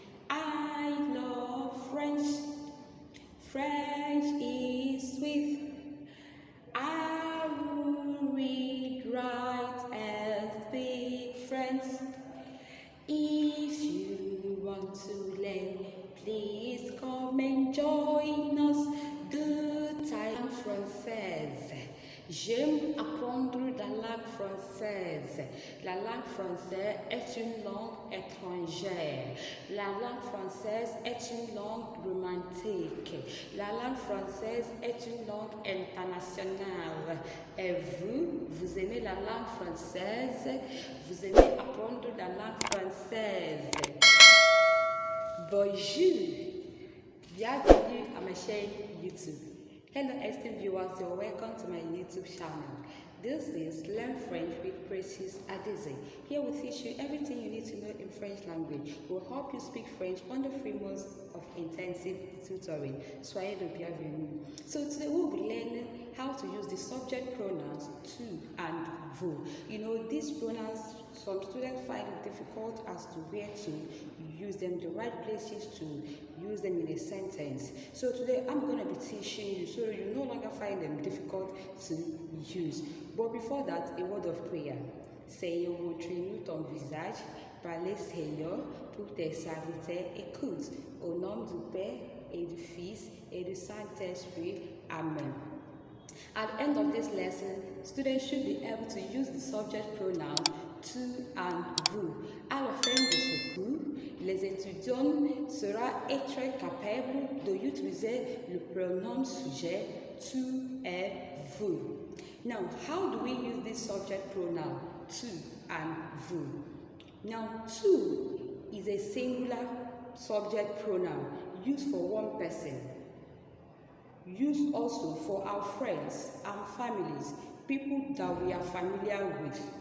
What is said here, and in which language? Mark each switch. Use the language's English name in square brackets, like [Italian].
[English] I love French. French is sweet. I will read, write, and speak French. If you want to learn, please come and join us. De time française. [French] J'aime apprendre la langue française. La langue française est une langue étrangère. La langue française est une langue romantique. La langue française est une langue internationale. Et vous, vous aimez la langue française? Vous aimez apprendre la langue française? Bonjour! Bienvenue à ma chaîne YouTube. [English] Hello esteemed viewers, you're welcome to my YouTube channel. This is Learn French with Precious Adeze. Here we teach you everything you need to know in French language. We'll help you speak French under 3 months of intensive tutoring. [French] Soyez le bienvenu. [English] So today we'll be learning how to use the subject pronouns tu and vous. You know, these pronouns, some students find it difficult as to where to use them, the right places to use them in a sentence. So today I'm going to be teaching you so you no longer find them difficult to use. But before that, a word of prayer. [French] Seigneur, montre-nous ton visage, parlez Seigneur pour tes serviteurs écoute. Au nom du Père et du Fils et du Saint-Esprit. Amen. [English] At the end of this lesson, students should be able to use the subject pronoun tu and vous. [French] À la fin de ce cours, les étudiants seront être capables d'utiliser le pronom sujet tu et vous. [English] Now, how do we use this subject pronoun tu and vous? Now, tu is a singular subject pronoun used for one person. Used also for our friends and families, people that we are familiar with.